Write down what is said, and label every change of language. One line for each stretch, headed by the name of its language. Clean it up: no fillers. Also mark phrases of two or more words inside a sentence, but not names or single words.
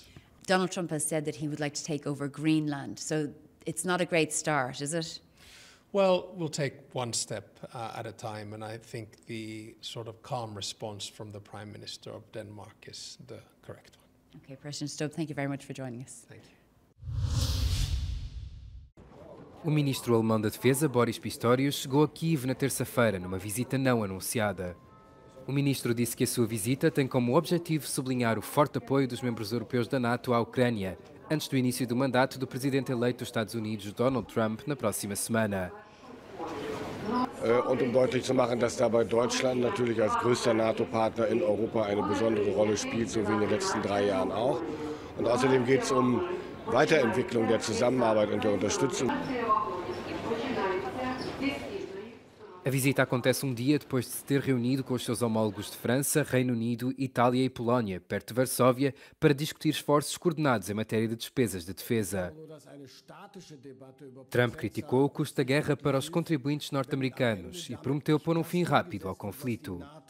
English: Donald Trump has said that he would like to take over Greenland. So it's not a great start, is it? Well, we'll take one step at a time, and I think the sort of calm response from the Prime Minister of Denmark is the correct one. Okay, President Stubb, thank you very much for joining us. Thank you.
Portuguese: O ministro alemão da Defesa, Boris Pistorius, chegou a Kiev na terça-feira, numa visita não anunciada. O ministro disse que a sua visita tem como objetivo sublinhar o forte apoio dos membros europeus da NATO à Ucrânia, antes do início do mandato do presidente eleito dos Estados Unidos, Donald Trump, na próxima semana.
German: Und deutlich zu machen, dass dabei Deutschland natürlich als größter NATO-Partner in Europa eine besondere Rolle spielt, so wie in den letzten 3 Jahren auch. Und außerdem geht es Weiterentwicklung der Zusammenarbeit und der Unterstützung.
Portuguese: A visita acontece um dia depois de se ter reunido com os seus homólogos de França, Reino Unido, Itália e Polónia, perto de Varsóvia, para discutir esforços coordenados em matéria de despesas de defesa. Trump criticou o custo da guerra para os contribuintes norte-americanos e prometeu pôr um fim rápido ao conflito.